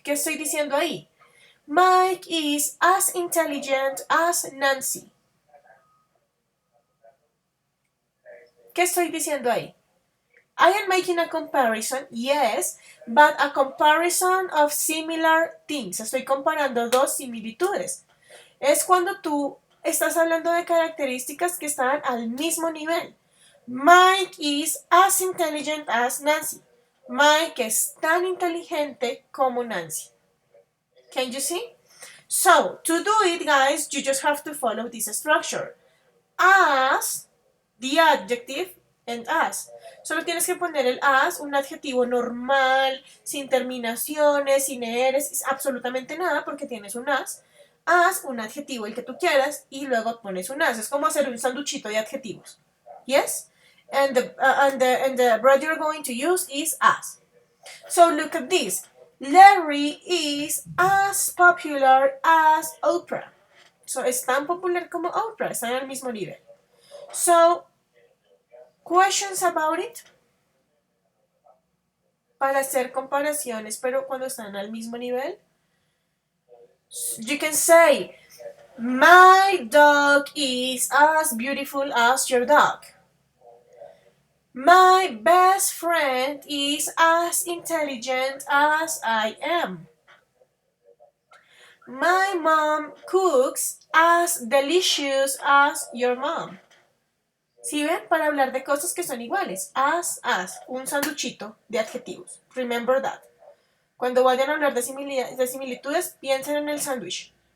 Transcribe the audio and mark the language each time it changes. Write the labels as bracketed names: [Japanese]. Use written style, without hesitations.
[Spanish] ¿Qué estoy diciendo ahí? [English] Mike is as intelligent as Nancy. [Spanish] ¿Qué estoy diciendo ahí? [English] I am making a comparison, yes, but a comparison of similar things. [Spanish] Estoy comparando dos similitudes. Es cuando tú estás hablando de características que están al mismo nivel. [English] Mike is as intelligent as Nancy. [Spanish] Mike es tan inteligente como Nancy. [English] Can you see? So, to do it, guys, you just have to follow this structure. As, the adjective, and as. [Spanish] Solo tienes que poner el as, un adjetivo normal, sin terminaciones, sin eres, absolutamente nada, porque tienes un as. As, un adjetivo, el que tú quieras, y luego pones un as. Es como hacer un sanduchito de adjetivos. [English] Yes? And the word you're going to use is as. So look at this. Larry is as popular as Oprah. [Spanish] So es tan popular como Oprah, están al mismo nivel. [English] So, questions about it? [Spanish] Para hacer comparaciones, pero cuando están al mismo nivel. [English] You can say, my dog is as beautiful as your dog. My best friend is as intelligent as I am. My mom cooks as delicious as your mom. [Spanish] ¿Sí ven? Para hablar de cosas que son iguales. As, un sanduchito de adjetivos. [English] Remember that. [Spanish] Cuando vayan a hablar de similitudes, piensen en el sándwich.